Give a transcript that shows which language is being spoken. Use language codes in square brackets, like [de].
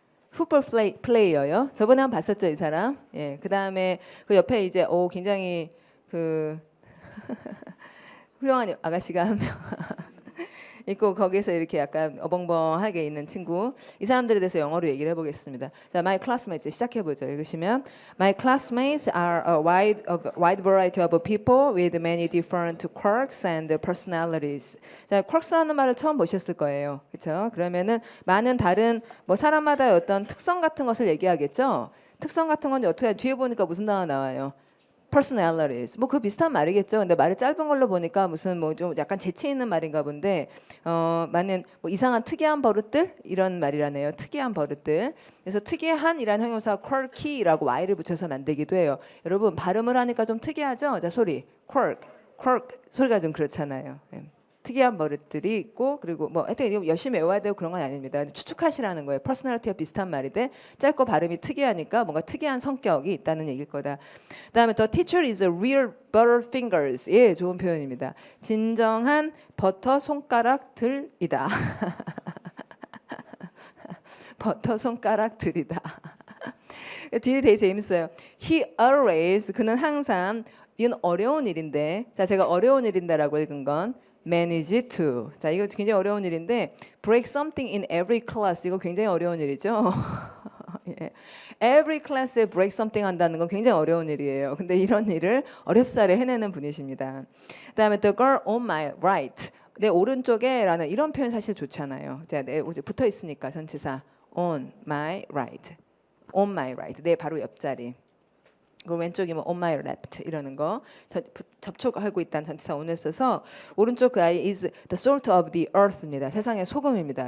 [ko] 풋볼 플레이어요. 저번에 한번 봤었죠, 이 사람. 예. 그 다음에 그 옆에 이제 굉장히 그 훌륭한 아가씨가 한 명 있고 거기서 이렇게 약간 어벙벙하게 있는 친구. 이 사람들에 대해서 영어로 얘기를 해보겠습니다. 자, [en] my classmates [ko] 시작해보죠. 읽으시면 [en] my classmates are a wide variety of people with many different quirks and personalities. [ko] 자, quirks라는 말을 처음 보셨을 거예요. 그렇죠? 그러면은 많은 다른 뭐 사람마다 어떤 특성 같은 것을 얘기하겠죠. 특성 같은 건 어떻게 뒤에 보니까 무슨 단어 나와요? personalities. 뭐 그 비슷한 말이겠죠. 근데 말이 짧은 걸로 보니까 무슨 뭐 좀 약간 재치 있는 말인가 본데 많은 뭐 이상한 특이한 버릇들 이런 말이라네요. 특이한 버릇들. 그래서 특이한이라는 형용사 quirky라고 y를 붙여서 만들기도 해요. 여러분 발음을 하니까 좀 특이하죠? 자 소리 quirk 소리가 좀 그렇잖아요. 네. 특이한 버릇들이 있고 그리고 뭐 하여튼 열심히 외워야 되고 그런 건 아닙니다. 추측하시라는 거예요. 퍼스널리티가 비슷한 말인데 짧고 발음이 특이하니까 뭔가 특이한 성격이 있다는 얘기일 거다. 그다음에 [en] the teacher is a real butterfingers. [ko] 예, 좋은 표현입니다. 진정한 버터 손가락들이다. 버터 손가락들이다. 뒤에 되게 재밌어요. [en] He always [ko] 그는 항상 이건 어려운 일인데 자 제가 어려운 일인데라고 읽은 건 [en] manage to. [ko] 자, 이거 굉장히 어려운 일인데 [en] break something in every class. [ko] 이거 굉장히 어려운 일이죠. 예. every class에 [en] break something [ko] 한다는 건 굉장히 어려운 일이에요. 근데 이런 일을 어렵사리 해내는 분이십니다. 그다음에 [en] the girl on my right. [ko] 내 오른쪽에 라는 이런 표현 사실 좋잖아요. 자, 내 붙어 있으니까 전치사 [en] on my right. on my right. [ko] 내 바로 옆자리. 그 왼쪽이면 [en] on my left [ko] 이러는 거 접촉하고 있다는 전치사 on을 써서 오른쪽 그 아이 [en] is the salt of the earth [ko] 입니다. 세상의 소금입니다.